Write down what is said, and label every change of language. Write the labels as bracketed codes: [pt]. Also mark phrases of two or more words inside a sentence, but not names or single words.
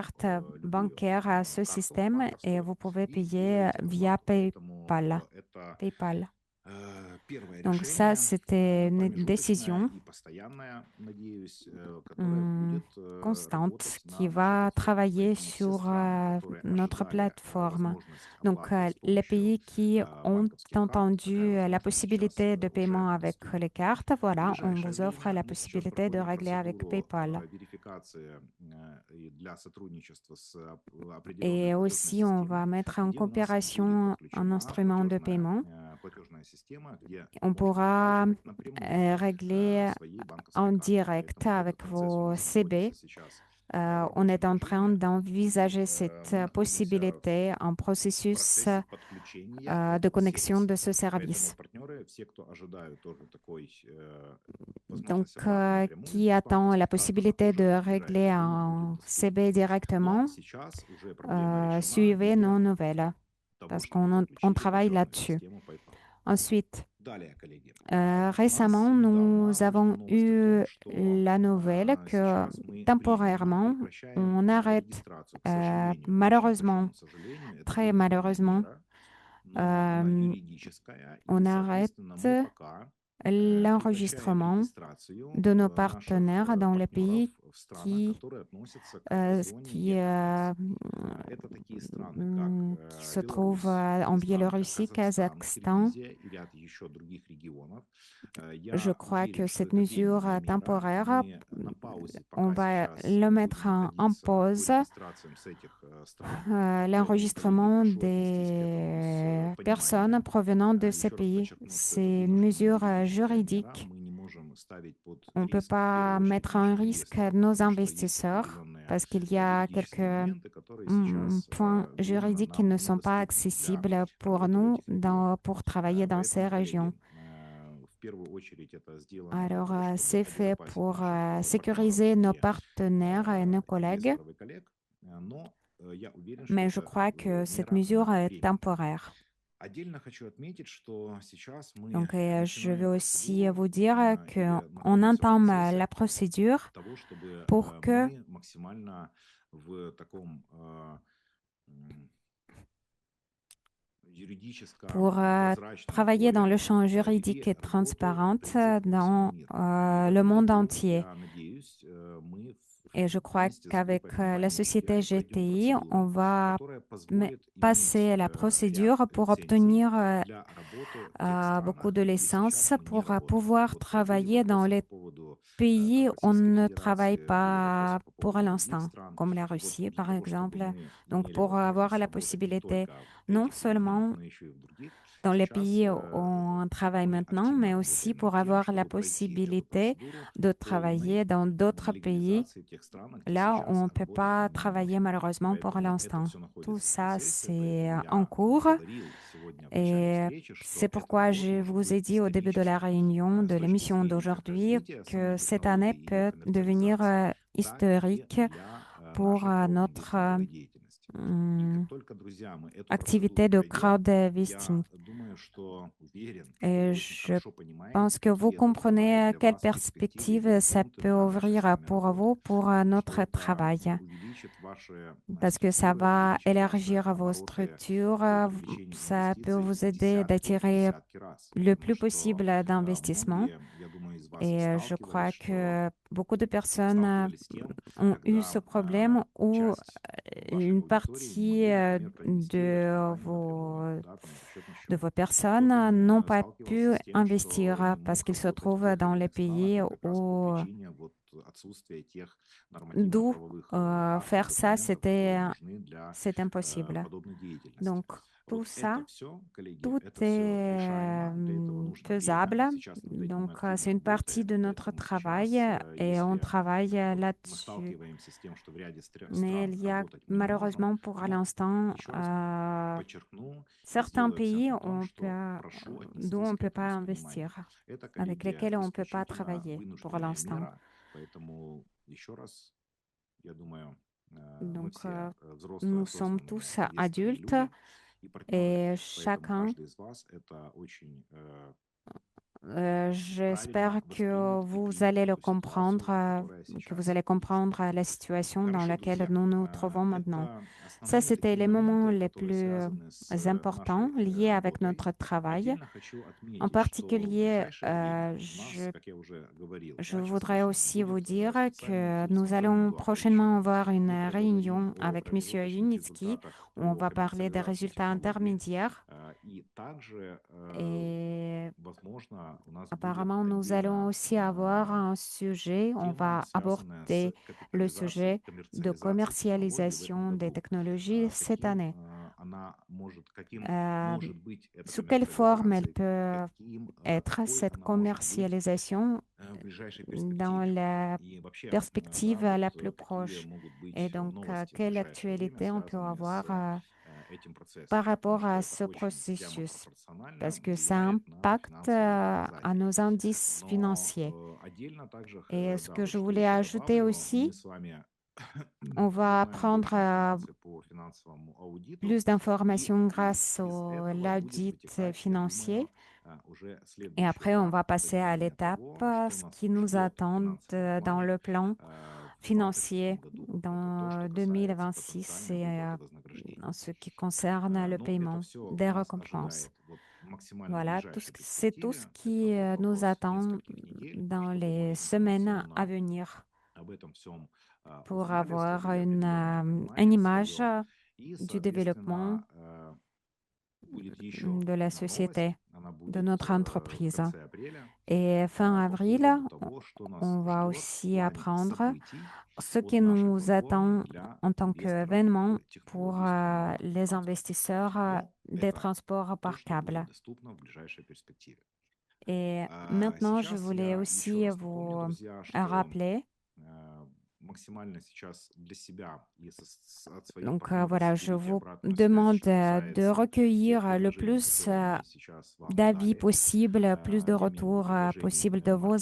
[fr] carte [ru] любую [fr] bancaire à ce [ru] карту [fr] système et [ru] банковскую [fr] vous pouvez [ru] и [fr] payer [ru] делаете [fr] via [ru] оплату. Поэтому PayPal. это PayPal. Первое [fr] Donc ça, [ru] решение, [fr] c'était une [ru] промежуточное [fr] décision [ru] и постоянное, надеюсь, которое hum, будет [fr] constante [ru] работать [fr] qui [ru] на наших [fr] va [ru] условиях. [fr] travailler [ru] И все [fr] sur [ru] страны, которые [fr] notre [ru] ожидали [fr] plateforme. [ru] возможность [fr] Donc, [ru] оплаты с [fr] les [ru] помощью [fr] pays qui ont [ru] банковских карт, такая [fr] entendu la [ru] возможность сейчас [fr] possibilité de [ru] уже [fr] paiement avec [ru] доступна. [fr] les cartes, [ru] В [fr] voilà, on [ru] ближайшее [fr] vous offre [ru] время [fr] la [ru] мы сейчас [fr] possibilité de [ru] проходим [fr] régler avec [ru] процедуру PayPal. верификации и для сотрудничества с определенной [fr] Et [ru] платежной [fr] aussi, on va [ru] системой, [fr] mettre en [ru] где у нас будет [fr] coopération un [ru] подключена [fr] instrument de paiement. [ru] платежная система, где [fr] On [ru] можно [fr] pourra [ru] оплачивать напрямую [fr] régler [ru] своей банковской [fr] en [ru] картой. [fr] direct [ru] Поэтому этот [fr] avec [ru] процесс у [fr] vos [ru] нас [fr] CB. [ru] находится сейчас в [fr] On est [ru] рабочем [fr] en train [ru] режиме, и [fr] d'envisager cette [ru] мы находимся [fr] possibilité, un [ru] в [fr] processus [ru] процессе подключения [fr] de [ru] этого [fr] connexion [ru] сервиса. [fr] de ce [ru] Поэтому [fr] service. [ru] партнеры, все, кто ожидают тоже такой [fr] Donc, [ru] возможность оплаты напрямую [fr] qui [ru] с [fr] attend la [ru] банковских карт, она [fr] possibilité [ru] тоже [fr] de [ru] в [fr] régler [ru] ближайшее время будет [fr] en [ru] доступна. [fr] CB [ru] Но [fr] directement, [ru] сейчас уже проблема решена в [fr] suivez [ru] виде [fr] nos nouvelles, [ru] того, [fr] parce [ru] чтобы [fr] qu'on [ru] подключить [fr] travaille [ru] платежную [fr] là-dessus. [ru] систему PayPal. [fr] Ensuite, [ru] Далее, коллеги, у нас [fr] récemment, nous [ru] недавно вышла [fr] avons [ru] новость о [fr] eu [ru] том, что [fr] la nouvelle que [ru] сейчас мы временно [fr] temporairement, [ru] прекращаем [fr] on arrête, [ru] регистрацию. К сожалению, очень [fr] malheureusement, [ru] большому сожалению, это [fr] très [ru] вынужденная [fr] malheureusement, [ru] мера, но она euh, юридическая, и, [fr] on arrête [ru] соответственно, мы пока прекращаем [fr] l'enregistrement [ru] регистрацию [fr] de nos [ru] наших [fr] partenaires dans les [ru] партнеров [fr] pays [ru] в странах, которые относятся к зоне qui, e-commerce. Это такие страны, как [fr] qui se trouvent [ru] Беларусь, [fr] en [ru] Признанка, [fr] Biélorussie, [ru] Казахстан, [fr] Kazakhstan. [ru] Киргизия и ряд еще других регионов. [fr] Je [ru] Я [fr] crois [ru] уверен, [fr] que [ru] что [fr] cette [ru] это [fr] mesure [ru] временная мера. [fr] temporaire, [ru] Мы на паузе [fr] on [ru] пока [fr] va [ru] сейчас [fr] le mettre [ru] будем [fr] en [ru] находиться по [fr] pause, [ru] регистрациям с этих стран. Поэтому, коллеги, [fr] l'enregistrement [ru] прошу отнестись к этому с [fr] des personnes [ru] пониманием. [fr] provenant de ces [ru] Еще раз [fr] pays. [ru] подчеркну, что это [fr] C'est une [ru] вынужденная [fr] mesure [ru] юридическая мера. [fr] juridique. [ru] Мы не можем ставить под [fr] On ne peut [ru] риск, в [fr] pas [ru] первую очередь, [fr] mettre en [ru] наших [fr] risque [ru] инвесторов, [fr] nos [ru] потому что есть [fr] investisseurs [ru] определенные [fr] parce qu'il y a quelques [ru] юридические моменты, которые сейчас [fr] points [ru] временно [fr] juridiques qui [ru] нам [fr] ne sont pas [ru] недоступны для [fr] accessibles pour [ru] работы в [fr] nous [ru] этих регионах. [fr] pour travailler dans ces [ru] Поэтому, [fr] régions. [ru] коллеги, в первую очередь это сделано для [fr] Alors, [ru] того, чтобы [fr] c'est fait [ru] обезопасить [fr] pour [ru] наших партнеров [fr] sécuriser nos [ru] и [fr] partenaires et nos collègues, [ru] инвесторов и коллег, но я уверен, что [fr] mais je [ru] это [fr] crois que cette [ru] мера [fr] mesure [ru] на [fr] est [ru] временно. [fr] temporaire. [ru] Отдельно хочу отметить, что сейчас мы [fr] Donc, je veux [ru] начинаем [fr] aussi [ru] процедуру [fr] vous dire [ru] или [fr] qu'on [ru] находимся в [fr] entame [ru] процессе [fr] la procédure [ru] того, чтобы [fr] pour que [ru] мы максимально в таком м, юридическом, [fr] pour [ru] прозрачном [fr] travailler dans [ru] поле [fr] le champ [ru] вели [fr] juridique et [ru] работу [fr] transparent [ru] принципы по всему [fr] dans [ru] миру. И в [fr] le [ru] этом [fr] monde [ru] году, [fr] entier. [ru] я надеюсь, мы [fr] Et je crois [ru] вместе с [fr] qu'avec [ru] группой [fr] la [ru] компаний [fr] société [ru] GTI пройдем [fr] GTI, on [ru] процедуру, [fr] va [ru] которая позволит иметь [fr] passer la [ru] ряд [fr] procédure pour [ru] лицензий [fr] obtenir [ru] для работы в тех [fr] beaucoup [ru] странах, [fr] de [ru] где [fr] licences [ru] сейчас мы не [fr] pour [ru] работаем. [fr] pouvoir [ru] Вот были [fr] travailler dans [ru] вопросы [fr] les [ru] по поводу [fr] pays [ru] там, [fr] où on [ru] Российской [fr] ne travaille [ru] Федерации, были вопросы [fr] pas [ru] по [fr] pour [ru] поводу других [fr] l'instant, [ru] стран. [fr] comme la [ru] Вот [fr] Russie, [ru] для [fr] par [ru] того, чтобы [fr] exemple. [ru] мы [fr] Donc, [ru] имели [fr] pour avoir [ru] возможность [fr] la [ru] работать не [fr] possibilité, [ru] только в [fr] non [ru] этих странах, [fr] seulement [ru] но еще и в других, [fr] dans les [ru] сейчас [fr] pays où on travaille [ru] мы [fr] maintenant, mais [ru] активно [fr] aussi [ru] работаем над [fr] pour [ru] тем, [fr] avoir la [ru] чтобы пройти эту [fr] possibilité [ru] процедуру [fr] de [ru] полной [fr] travailler dans d'autres pays, [ru] легализации в тех странах, где [fr] là où [ru] сейчас [fr] on ne peut [ru] работать [fr] pas [ru] мы не [fr] travailler [ru] можем. [fr] malheureusement pour [ru] Поэтому это [fr] l'instant. [ru] все [fr] Tout [ru] находится в [fr] ça, [ru] процессе, [fr] c'est [ru] поэтому [fr] en [ru] я [fr] cours. [ru] говорил сегодня в начале [fr] Et [ru] встречи, [fr] c'est [ru] что эта [fr] pourquoi [ru] работа [fr] je [ru] может [fr] vous ai [ru] быть [fr] dit au début de la [ru] исторической [fr] réunion, de [ru] с точки [fr] l'émission [ru] зрения как [fr] d'aujourd'hui, [ru] развития самой [fr] que cette année [ru] технологии, ее [fr] peut devenir [ru] коммерциализации, так и [fr] historique [ru] для [fr] pour [ru] нашей [fr] notre [ru] краудинвестинговой деятельности. И как hum, только, друзья, мы эту процедуру [fr] activité de [ru] пройдем, [fr] crowdfunding. [ru] я думаю, что уверен, что [fr] Et [ru] вы очень [fr] je [ru] хорошо понимаете, [fr] pense que vous [ru] какие это открывает [fr] comprenez [ru] для [fr] quelle [ru] вас перспективы и [fr] perspective ça [ru] горизонты [fr] peut [ru] для нашей с [fr] ouvrir [ru] вами [fr] pour [ru] работы, [fr] vous, pour [ru] что [fr] notre [ru] это [fr] travail. [ru] увеличит ваши [fr] Parce que ça [ru] структуры, [fr] va [ru] увеличит ваши [fr] élargir vos [ru] обороты [fr] structures, [ru] по привлечению [fr] ça peut [ru] инвестиций [fr] vous [ru] в [fr] aider [ru] десятки и [fr] d'attirer [ru] десятки раз, [fr] le [ru] потому [fr] plus [ru] что [fr] possible d'investissements. [ru] многие, я думаю, из вас [fr] Et je [ru] сталкивались, [fr] crois [ru] что [fr] que beaucoup de personnes [ru] сталкивались с тем, [fr] ont eu [ru] когда [fr] ce problème où [ru] часть вашей [fr] une [ru] аудитории не [fr] partie [ru] могли, например, провести веб-страхование напрямую, да, там, или счетный [fr] de [ru] счет. [fr] vos [ru] Кто-то [fr] personnes n'ont pas [ru] сталкивался [fr] pu [ru] с тем, что [fr] investir [ru] не [fr] parce [ru] мог [fr] qu'ils se [ru] работать в [fr] trouvent [ru] тех или [fr] dans les [ru] иных странах, [fr] pays [ru] ну, как раз по [fr] où [ru] причине вот отсутствия тех [fr] d'où [ru] нормативно-правовых актов, [fr] faire ça, [ru] документов, которые нужны для [fr] c'est impossible. [ru] подобной деятельности. [fr] Donc, tout [ru] Вот [fr] ça, [ru] это все, коллеги, [fr] tout [ru] это все [fr] est [ru] решаемо. Для этого нужно время. [fr] faisable. [ru] Сейчас над этим [fr] Donc, [ru] мы активно [fr] c'est une partie [ru] работаем. [fr] de notre [ru] Поэтому [fr] travail [ru] сейчас, [fr] et on [ru] если [fr] travaille [ru] вот мы [fr] là-dessus. [ru] сталкиваемся с тем, что в ряде [fr] Mais [ru] стран [fr] il y a [ru] работать мы не можем, [fr] malheureusement pour [ru] но [fr] l'instant [ru] еще раз подчеркну и [fr] certains [ru] сделаю акцент [fr] pays [ru] на том, что прошу [fr] d'où on [ru] отнестись [fr] ne [ru] к [fr] peut [ru] этому [fr] pas [ru] с пониманием. [fr] investir, [ru] Это, [fr] avec [ru] коллеги, [fr] lesquels on ne peut pas [ru] исключительно [fr] travailler pour [ru] вынужденная [fr] l'instant. [ru] мера, поэтому еще раз, я думаю, мы [fr] Donc, [ru] все взрослые, [fr] nous sommes [ru] осознанные, [fr] tous [ru] ответственные [fr] adultes [ru] люди и партнеры, [fr] et [ru] поэтому [fr] chacun [ru] каждый из вас это очень правильно [fr] J'espère que [ru] воспринят и [fr] vous [ru] принять [fr] allez le [ru] эту [fr] comprendre, [ru] ситуацию, которая [fr] que vous [ru] сейчас [fr] allez [ru] есть. [fr] comprendre la situation dans [ru] Хорошо, [fr] laquelle [ru] друзья. [fr] nous nous trouvons maintenant. [ru] Это [fr] Ça, [ru] основные [fr] c'était [ru] такие [fr] les moments [ru] моменты, [fr] les [ru] которые [fr] plus [ru] связаны с [fr] importants [ru] нашей [fr] liés avec [ru] работой. [fr] notre travail. [ru] Отдельно хочу [fr] En [ru] отметить, что в [fr] particulier, [ru] ближайшее время у нас, как я уже говорил, [fr] je [ru] да, [fr] voudrais [ru] частично [fr] aussi vous [ru] будет [fr] dire [ru] специальный [fr] que [ru] эфир с [fr] nous [ru] Антоном [fr] allons [ru] Эдуардовичем. [fr] prochainement avoir une [ru] Мы поговорим [fr] réunion [ru] о [fr] avec Monsieur [ru] промежуточных [fr] Yunitsky [ru] результатах [fr] où on [ru] по [fr] va parler des [ru] коммерциализации [fr] résultats [ru] технологий. [fr] intermédiaires. [ru] И также, [fr] Et [ru] возможно, у нас будет [fr] apparemment, nous allons [ru] отдельно [fr] aussi avoir un sujet, on [ru] тема, [fr] va [ru] связанная с [fr] aborder le [ru] капитализацией, [fr] sujet de [ru] коммерциализацией технологий в этом [fr] commercialisation des [ru] году. [fr] technologies cette [ru] Каким [fr] année. [ru] она может, каким Euh, может быть эта [fr] Sous quelle forme elle [ru] коммерциализация, [fr] peut être [ru] какой [fr] cette [ru] она может быть [fr] commercialisation [ru] в ближайшей [fr] dans [ru] перспективе. [fr] la [ru] И вообще, да, [fr] perspective [ru] вот [fr] la plus [ru] какие [fr] proche? [ru] могут [fr] Et [ru] быть [fr] donc, [ru] новости в [fr] quelle [ru] ближайшее время, [fr] actualité on peut [ru] связанные [fr] avoir [ru] с этим [fr] par [ru] процессом, потому [fr] rapport [ru] что [fr] à [ru] это [fr] ce [ru] очень прямо [fr] processus? [ru] пропорционально [fr] Parce que ça [ru] влияет на [fr] impacte [ru] финансовые [fr] à [ru] показатели. [fr] nos indices [ru] Но [fr] financiers. [ru] отдельно также, [fr] Et ce [ru] да, [fr] que [ru] вот [fr] je [ru] что [fr] voulais [ru] еще [fr] ajouter [ru] добавлю, мы [fr] aussi, [ru] с вами [fr] on va [ru] узнаем [fr] apprendre [ru] больше информации по финансовому аудиту, [fr] plus [ru] и [fr] d'informations grâce [ru] из [fr] au [ru] этого будет [fr] l'audit [ru] вытекать, я [fr] financier. [ru] думаю, уже [fr] Et [ru] следующий [fr] après, on [ru] этап [fr] va passer à [ru] понимания [fr] l'étape, [ru] того, что [fr] ce [ru] нас [fr] qui nous [ru] ждет в [fr] attend [ru] финансовом [fr] dans [ru] плане [fr] le plan [ru] в 2026 [fr] financier [ru] году. Это то, что [fr] dans [ru] касается [fr] 2026 [ru] потенциальной [fr] et [ru] выплаты вознаграждений. [fr] en ce qui concerne le [ru] Но это [fr] paiement [ru] все [fr] des [ru] нас [fr] récompenses. [ru] ожидает вот максимально [fr] Voilà, [ru] ближайшей [fr] c'est tout ce [ru] перспективе. [fr] qui [ru] Это вот [fr] nous [ru] вопрос [fr] attend [ru] нескольких недель, [fr] dans [ru] чтобы [fr] les [ru] мы [fr] semaines à [ru] полноценно [fr] venir [ru] об этом всем [fr] pour [ru] узнали, [fr] avoir [ru] сложили определенное [fr] une [ru] понимание [fr] image [ru] свое. И, [fr] du développement [ru] соответственно, будет еще [fr] de la [ru] одна новость. [fr] société, [ru] Она [fr] de [ru] будет [fr] notre [ru] в [fr] entreprise. [ru] конце апреля [fr] Et fin [ru] по [fr] avril, [ru] поводу того, что нас [fr] on va [ru] ждет в [fr] aussi [ru] плане [fr] apprendre [ru] событий [fr] ce qui [ru] от нашей [fr] nous [ru] платформы [fr] attend [ru] для [fr] en tant [ru] инвесторов [fr] qu'événement [ru] в [fr] pour [ru] технологию устойчивого [fr] les [ru] транспорта. [fr] investisseurs [ru] Но [fr] des [ru] это [fr] transports [ru] то, [fr] par [ru] что будет [fr] câble. [ru] доступно в ближайшей перспективе. [fr] Et maintenant, je [ru] Сейчас [fr] voulais [ru] я еще [fr] aussi [ru] раз напомню, [fr] vous [ru] друзья, что [fr] rappeler. [ru] максимально сейчас для себя и от своих [fr] Donc [ru] партнеров [fr] voilà, je [ru] соберите [fr] vous [ru] обратную связь, [fr] demande [ru] что [fr] de [ru] касается тех [fr] recueillir le [ru] предложений, [fr] plus [ru] которые мы сейчас вам [fr] d'avis [ru] дали. [fr] possible, plus de [ru] Я имею в виду [fr] retours [ru] предложений [fr] possibles de vos